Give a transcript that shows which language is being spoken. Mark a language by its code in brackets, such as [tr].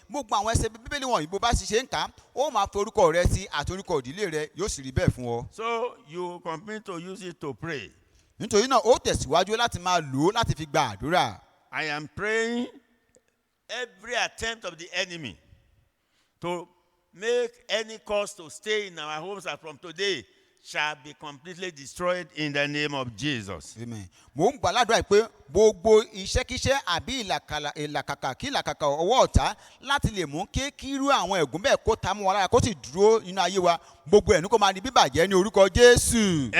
[yo] Gbogbo àwọn ẹsẹ̀ Bíbélì wọ̀nyí bó bá sì ṣe ń kà á, ó máa fi orúkọ rẹ sí àti orúkọ ìdílé rẹ, yóò sì rí bẹ́ẹ̀ fún ọ. [en] So you continue to use it to pray. [yo] Nítorí náà ó tẹ̀síwájú láti máa lò ó láti fi gba àdúrà. [en] I am praying every attempt of the enemy to make any cause to stay in our homes as from today shall be completely destroyed in the name of Jesus. [yo] Amen. Mo ń gbà ládùúrà pé gbogbo iṣẹ́kíṣẹ́ àbí ìlàkàkà kí ìlàkàkà ọwọ́ ọ̀tá láti lè mú kírú àwọn ẹ̀gún bẹ́ẹ̀ kó ta mú wa lára kó sì dúró nínú ayé wa, gbogbo ẹ̀ ní kó máa di bíbàjẹ́ ní orúkọ Jésù.